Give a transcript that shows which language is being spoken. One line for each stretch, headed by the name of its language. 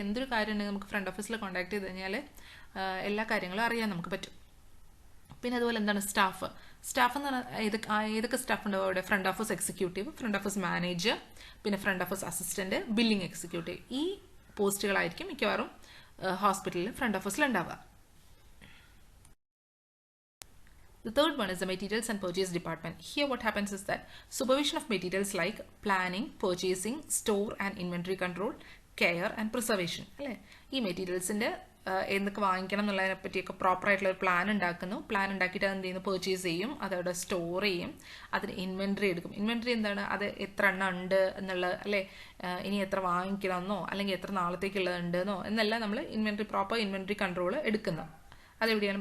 Malayalam: എന്തൊരു കാര്യം ഉണ്ടെങ്കിൽ നമുക്ക് ഫ്രണ്ട് ഓഫീസിൽ കോണ്ടാക്ട് ചെയ്ത് കഴിഞ്ഞാൽ എല്ലാ കാര്യങ്ങളും അറിയാൻ നമുക്ക് പറ്റും. പിന്നെ അതുപോലെ എന്താണ്, സ്റ്റാഫ് എന്ന് പറഞ്ഞാൽ ഏതൊക്കെ സ്റ്റാഫ് ഉണ്ടാവും അവിടെ? Front office executive, front office manager, പിന്നെ front office assistant, billing executive. ഈ പോസ്റ്റുകളായിരിക്കും മിക്കവാറും ഹോസ്പിറ്റലിൽ ഫ്രണ്ട് ഓഫീസിൽ ഉണ്ടാവുക.
English: The third one is the materials and purchase department. Here what happens is that supervision of materials like planning, purchasing, store and inventory control, care and preservation അല്ലേ.
Malayalam: ഈ മെറ്റീരിയൽസിന്റെ എന്തൊക്കെ വാങ്ങിക്കണം എന്നുള്ളതിനെ പറ്റിയൊക്കെ പ്രോപ്പർ ആയിട്ടുള്ള ഒരു പ്ലാൻ ഉണ്ടാക്കുന്നു. പ്ലാൻ ഉണ്ടാക്കിയിട്ട് അത് എന്ത് ചെയ്യുന്നു? പർച്ചേസ് ചെയ്യും, അതവിടെ സ്റ്റോർ ചെയ്യും, അതിന് ഇൻവെന്ററി എടുക്കും. ഇൻവെന്ററി എന്താണ്? അത് എത്ര എണ്ണം ഉണ്ട് എന്നുള്ളത് അല്ലേ, ഇനി എത്ര വാങ്ങിക്കണമെന്നോ അല്ലെങ്കിൽ എത്ര നാളത്തേക്കുള്ളത് ഉണ്ടെന്നോ എന്നെല്ലാം നമ്മൾ പ്രോപ്പർ ഇൻവെന്ററി കൺട്രോൾ എടുക്കുന്നു. അതെവിടെയാണ്?